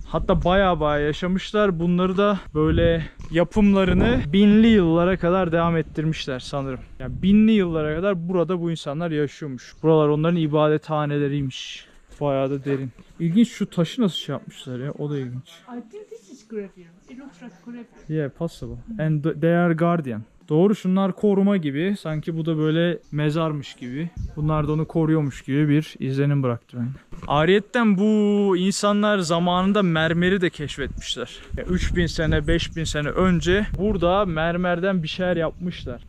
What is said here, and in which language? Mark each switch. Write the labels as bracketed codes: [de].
[tr] Hatta baya yaşamışlar. Bunları da böyle yapımlarını binli yıllara kadar devam ettirmişler sanırım. Yani binli yıllara kadar burada bu insanlar yaşıyormuş. Buralar onların ibadethaneleriymiş. Bayağı da derin. İlginç, şu taşı nasıl şey yapmışlar ya, o da ilginç. [en] I think this is graveyard. It looks like graveyard. Yeah, possible. And they are guardian. [tr] Doğru, şunlar koruma gibi. Sanki bu da böyle mezarmış gibi. Bunlar da onu koruyormuş gibi bir izlenim bıraktı bende. Ariyetten bu insanlar zamanında mermeri de keşfetmişler. 3000 sene, 5000 sene önce burada mermerden bir şeyler yapmışlar.